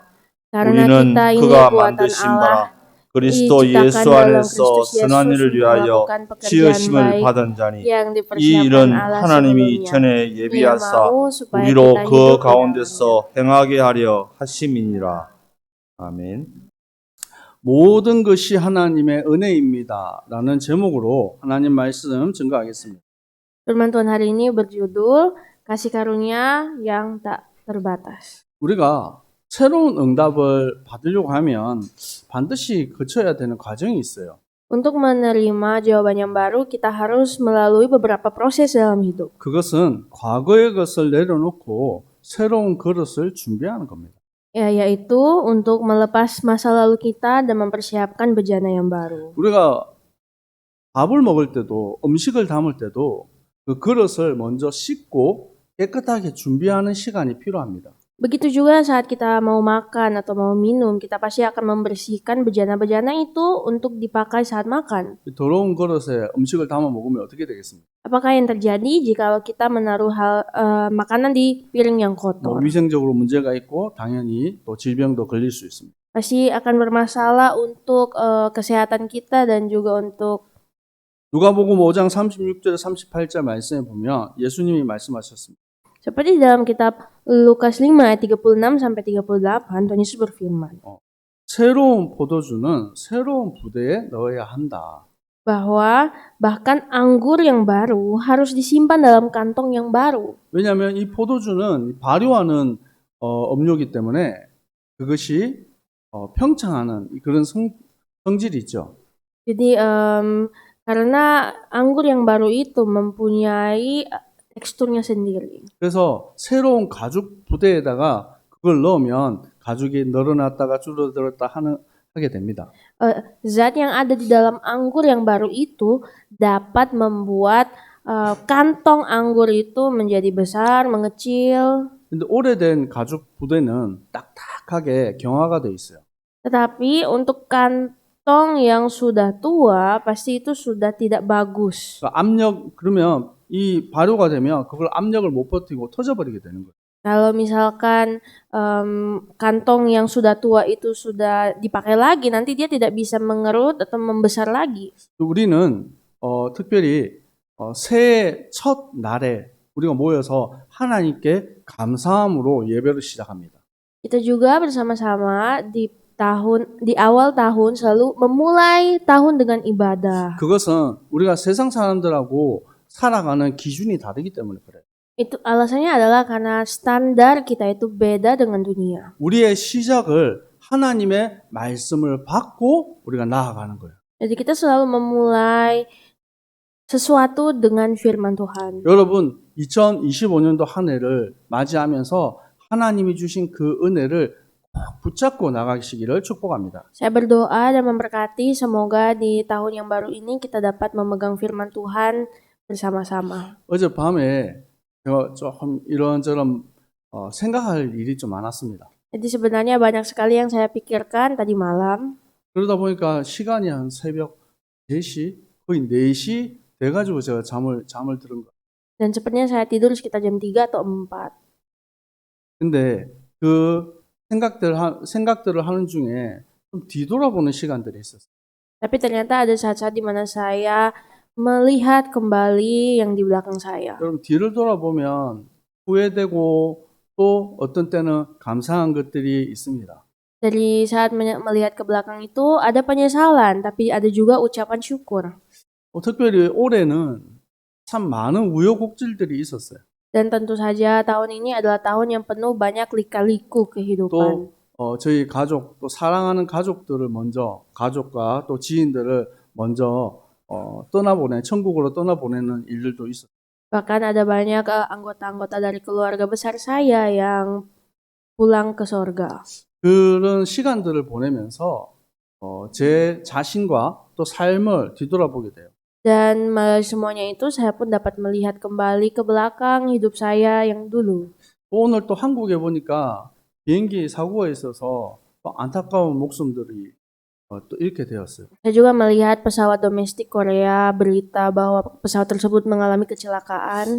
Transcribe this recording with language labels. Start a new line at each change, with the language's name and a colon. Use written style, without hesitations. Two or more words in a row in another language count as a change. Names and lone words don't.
Korean: 우리는 그가 만드신 바라 그리스도 예수 안에서 선한 일을 위하여 지으심을 받은 자니 이 일은 하나님이 전에 예비하사 우리로 그 가운데서 행하게 하려 하심이니라. 아멘. 모든 것이 하나님의 은혜입니다 라는 제목으로 하나님 말씀 증거하겠습니다.
Indonesian: Firman Tuhan hari ini berjudul Kasih Karunia yang tak terbatas.
Korean: 우리가 새로운 응답을 받으려고 하면 반드시 거쳐야 되는 과정이 있어요.
Indonesian: Untuk menerima jawaban yang baru, kita harus melalui beberapa proses dalam hidup.
Korean: 그것은 과거의 것을 내려놓고 새로운 그릇을 준비하는 겁니다.
Indonesian: Yaitu untuk melepas masa lalu kita dan mempersiapkan bejana yang baru.
Korean: 우리가 밥을 먹을 때도 음식을 담을 때도 그 그릇을 먼저 씻고 깨끗하게 준비하는 시간이 필요합니다.
Indonesian: Begitu juga saat kita mau makan atau mau minum, kita pasti akan membersihkan bejana-bejana itu untuk dipakai saat makan.
Korean: 더러운 그릇에 음식을 담아 먹으면 어떻게 되겠습니까?
Indonesian: Apakah yang terjadi jika kita menaruh makanan di piring yang kotor?
Korean: 위생적으로 문제가 있고 당연히 또 질병도 걸릴 수 있습니다.
Indonesian: Pasti akan bermasalah untuk kesehatan kita dan juga untuk
Korean: 누가복음 5장 36절 38절 말씀에 보면 예수님이 말씀하셨습니다.
Indonesian: seperti dalam kitab Lukas 5 ayat 36 sampai 38, Tuhan Yesus berfirman
Korean: 새로운 포도주는 새로운 부대에 넣어야 한다.
Indonesian: bahwa bahkan anggur yang baru harus disimpan dalam kantong yang baru.
Korean: 왜냐하면 이 포도주는 발효하는 음료이기 때문에 그것이 평창하는 그런 성질이 있죠.
Indonesian: Jadi karena anggur yang baru itu mempunyai teksturnya sendiri.
Korean: 그래서 새로운 가죽 부대에다가 그걸 넣으면 가죽이 늘어났다가 줄어들었다 하게 됩니다.
Indonesian: Zat yang ada di dalam anggur yang baru itu dapat membuat kantong anggur itu menjadi besar, mengecil.
Korean: 근데 오래된 가죽 부대는 딱딱하게 경화가 돼 있어요.
Indonesian: Tetapi untuk kantong yang sudah tua pasti itu sudah tidak bagus.
Korean: 그러면 이 발효가 되면 그걸 압력을 못 버티고 터져버리게 되는 거예요.
Indonesian: Kalau misalkan kantong yang sudah tua itu sudah dipakai lagi, nanti dia tidak bisa mengerut atau membesar lagi.
Korean: 우리는 특별히 새해 첫 날에 우리가 모여서 하나님께 감사함으로 예배를 시작합니다.
Indonesian: Kita juga bersama-sama di awal tahun selalu memulai tahun dengan ibadah.
Korean: 그것은 우리가 세상 사람들하고 살아가는 기준이 다르기 때문에 그래요.
Indonesian: Itu alasannya adalah karena standar kita itu beda dengan dunia.
Korean: 우리의 시작을 하나님의 말씀을 받고 우리가 나아가는 거예요.
Indonesian: Jadi kita selalu memulai sesuatu dengan firman Tuhan.
Korean: 여러분 2025년도 한 해를 맞이하면서 하나님이 주신 그 은혜를 꼭 붙잡고 나가시기를 축복합니다.
Indonesian: Saya berdoa dan memberkati semoga di tahun yang baru ini kita dapat memegang firman Tuhan bersama-sama.
Korean: 어젯밤에 제가 조금 이런저런 생각할 일이 좀 많았습니다.
Indonesian: Jadi sebenarnya banyak sekali yang saya pikirkan tadi malam.
Korean: 그러다 보니까 시간이 한 새벽 3시, 거의 4시 돼가지고 제가 잠을 들은 거예요.
Indonesian: Dan sepertinya saya tidur sekitar jam 3 atau 4.
Korean: 근데 그 생각들을 하는 중에 좀 뒤돌아보는 시간들이 있었어요.
Indonesian: Tapi ternyata ada saat-saat di mana saya melihat kembali yang di belakang saya.
Korean: 여러분 뒤를 돌아보면 후회되고 또 어떤 때는 감사한 것들이 있습니다.
Indonesian: Dari saat melihat ke belakang itu ada penyesalan, tapi ada juga ucapan syukur.
Korean: 특별히 올해는 참 많은 우여곡절들이 있었어요.
Indonesian: Dan tentu saja tahun ini adalah tahun yang penuh banyak lika-liku kehidupan.
Korean: 또 저희 가족, 또 사랑하는 가족들을 먼저, 가족과 또 지인들을 먼저 천국으로 떠나보내는 일들도 있었어요.
Indonesian: Bahkan ada banyak anggota-anggota dari keluarga besar saya yang pulang ke sorga.
Korean: 그런 시간들을 보내면서 제 자신과 또 삶을 뒤돌아보게 돼요.
Indonesian: Dan melalui semuanya itu saya pun dapat melihat kembali ke belakang hidup saya yang dulu.
Korean: 오늘 또 한국에 보니까 비행기 사고가 있어서 또 안타까운 목숨들이 또 잃게 되었어요.
Indonesian: Saya juga melihat pesawat domestik Korea berita bahwa pesawat tersebut mengalami kecelakaan.